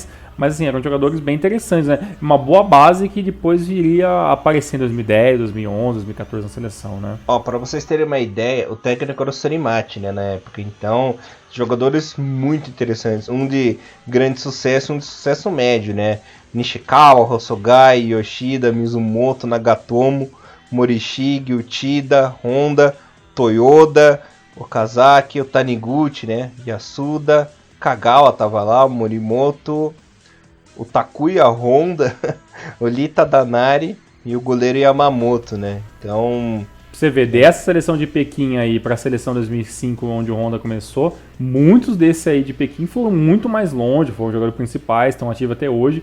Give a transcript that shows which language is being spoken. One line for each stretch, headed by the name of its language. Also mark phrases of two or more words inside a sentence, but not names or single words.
Portuguese: Mas assim, eram jogadores bem interessantes, né? Uma boa base que depois viria aparecer em 2010, 2011, 2014 na seleção, né? Ó, pra vocês terem uma ideia, o técnico era o Sorimati, né, na época. Então, jogadores muito interessantes. Um de grande sucesso, um de sucesso médio, né? Nishikawa, Hosogai, Yoshida, Mizumoto, Nagatomo, Morishige, Uchida, Honda, Toyoda, Okazaki, o Taniguchi, né? Yasuda, Kagawa tava lá, o Morimoto, o Takuya Honda, o Lita Danari e o goleiro Yamamoto, né? Então, Você vê, dessa seleção de Pequim aí para a seleção 2005, onde o Honda começou, muitos desses aí de Pequim foram muito mais longe, foram jogadores principais, estão ativos até hoje.